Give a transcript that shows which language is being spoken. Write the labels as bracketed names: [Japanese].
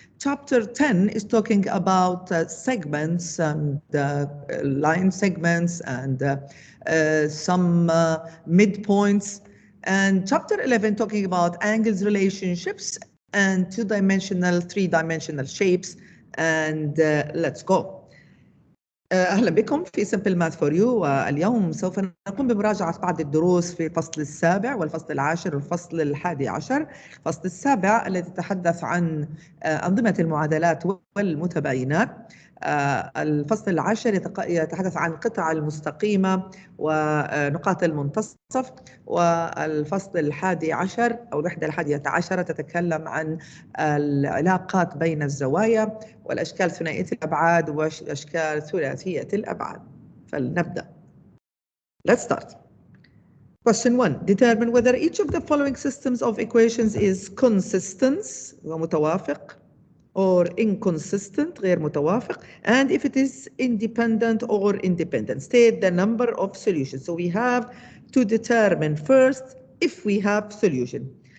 [English] Chapter 10 is talking about segments and line segments and some midpoints. And chapter 11 talking about angles, relationships, and two-dimensional, three-dimensional shapes. And let's go. [Arabic] أهلا بكم في [English] Simple Math for you. [Arabic] اليوم سوف نقوم بمراجعة بعض الدروس في الفصل السابع والفصل العاشر والفصل الحادي عشر. الفصل السابع الذي يتحدث عن أنظمة المعادلات والمتباينات. الفصل العاشر يتحدث عن القطع المستقيمة ونقاط المنتصف. والفصل الحادي عشر أو الوحدة الحادية عشرة تتكلم عن العلاقات بين الزوايا والأشكال ثنائية الأبعاد والأشكال ثلاثية الأبعاد. فلنبدأ. [English] Let's start. Question 1. Determine whether each of the following systems of equations is consistent [Arabic] ومتوافق [English] or inconsistent [Arabic] غير متوافق, [English] and if it is independent or independent. State the number of solutions. So we have to determine first if we have solution.